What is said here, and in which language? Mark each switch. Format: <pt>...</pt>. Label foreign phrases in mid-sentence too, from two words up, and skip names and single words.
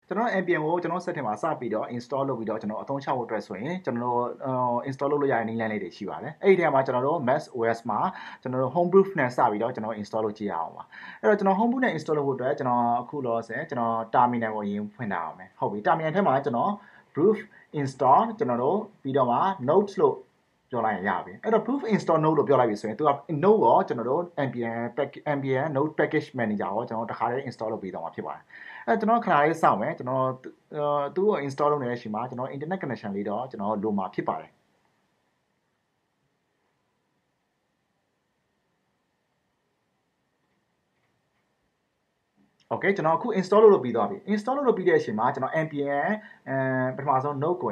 <my>ကျွန်တော် npm ကိုကျွန်တော် set ထဲမှာစပြီးတော့ install လုပ်ပြီးတော့ကျွန်တော်အသုံးချဖို့အတွက်ဆိုရင်ကျွန်တော် install လုပ်လို့ရတဲ့နည်းလမ်းလေးတွေရှိပါတယ်အဲ့ဒီထဲမှာကျွန်တော်တို့ mac os မှာကျွန်တော်တို့ homebrew နဲ့စပြီးတော့ကျွန်တော် install လုပ်ကြည့်ရအောင်ပါအဲ့တော့ကျွန်တော် homebrew နဲ့ install လုပ်ဖို့အတွက်ကျွန်တော်အခုလောဆယ်ကျွန်တော် terminal ကိုအရင်ဖွင့်ထားအောင်မယ်ဟုတ်ပြီ terminal ထဲမှာကျွန်တော်</my> <en>brew install</en> <my>ကျွန်တော်တို့ပြီးတော့မှ notes လို့ပြောလိုက်ရင်ရပြီအဲ့တော့</my> <en>proof install node</en> <my>လို့ပြောလိုက်ပြီဆိုရင်သူက node ရောကျွန်တော်တို့ npm</my> <en>node package manager</en> <my>ရောကျွန်တော်တခါတည်း install လုပ်ပြီးတော့မှာဖြစ်ပါတယ်အဲ့ကျွန်တော်ခဏလေးစောင့်မယ်ကျွန်တော်သူ့ကို install လုပ်နေတဲ့အချိန်မှာကျွန်တော်</my> <en>internet connection</en> <my>လေးတော့ကျွန်တော်လိုမှာဖြစ်ပါတယ် โอเคကျွန်တော်အခု install လုပ်ပြီးသွားပြီ install လုပ်ပြီးတဲ့အချိန်မှာကျွန်တော် npm ပထမဆုံး node ကို</my>